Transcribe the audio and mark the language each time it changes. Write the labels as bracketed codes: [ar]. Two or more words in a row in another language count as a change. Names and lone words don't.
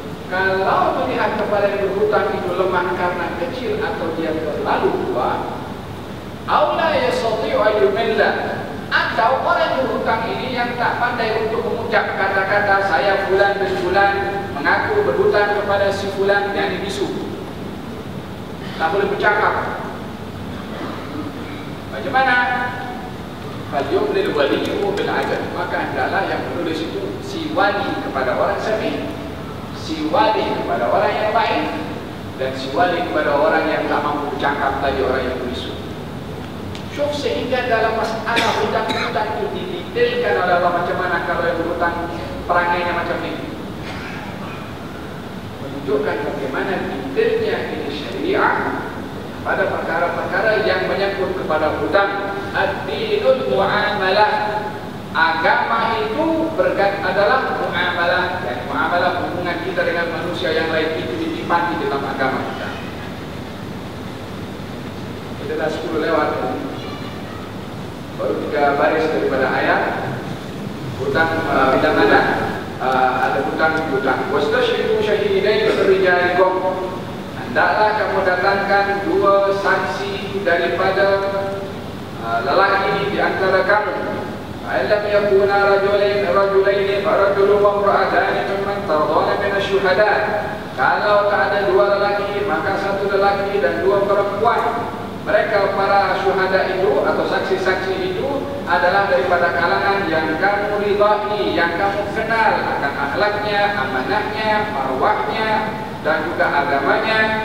[ms] Kalau melihat kepada yang berhutang itu lemah karena kecil atau dia terlalu tua, [ar] أو لا يستطيع أن يمل, [ms] atau orang berhutang ini yang tak pandai untuk mengucap kata-kata saya fulan bin fulan mengaku berhutang kepada si fulan, yang bisu, tak boleh bercakap. Bagaimana? [ar] فليملل وليه بالعدل, [ms] maka hendaklah yang menulis itu si wali kepada orang sami, si wali kepada orang yang baik, dan si wali kepada orang yang tak mampu bercakap tadi, orang yang bisu. Syuf, sehingga dalam masalah hutang-hutang itu didetailkan oleh Allah macam mana kalau yang berhutang perangainya macam ini. Menunjukkan bagaimana detailnya ini syariah pada perkara-perkara yang menyangkut kepada hutang. [ar] الدين المعاملة, [ms] agama itu adalah mu'amalah, dan mu'amalah hubungan kita dengan manusia yang lain itu ditipati dalam agama kita. Kita dah 10 lewat, baru 3 baris daripada ayat. Hutang bila mana ada hutang. [ar] واستشهدوا شهيدين من رجالكم, [ms] hendaklah kamu datangkan 2 saksi daripada lelaki di antara kamu. [ar] ألم يكونا رجلين فرجل وامرأتان ممن ترضون من الشهداء. [ms] Kalau tak ada 2 lelaki, maka 1 lelaki dan 2 perempuan. Mereka para syuhada itu atau saksi-saksi itu adalah daripada kalangan yang kamu ridai, yang kamu kenal akan akhlaknya, amanahnya, marwahnya, dan juga agamanya.